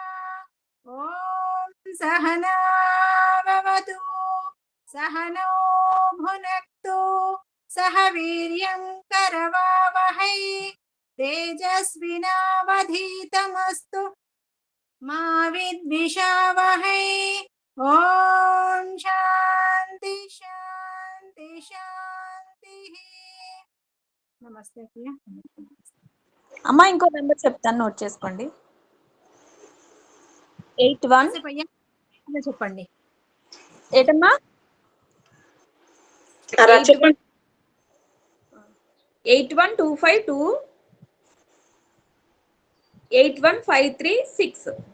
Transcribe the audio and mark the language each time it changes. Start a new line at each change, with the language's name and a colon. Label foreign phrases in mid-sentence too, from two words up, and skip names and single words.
Sanskrit: ॐ सहना भवतु सहनौ भुनक्तु सह वीर्यं करवावहै तेजस्विनावधीतमस्तु मा विद्विषावहै। ॐ शान्ति शान्ति शान्तिः।
Telugu: నమస్తే ప్రియ. అమ్మా ఇంకో నెంబర్ చెప్తాను, నోట్ చేసుకోండి. 81 చెప్పండి. ఏటమ్మా? 8125 2815336.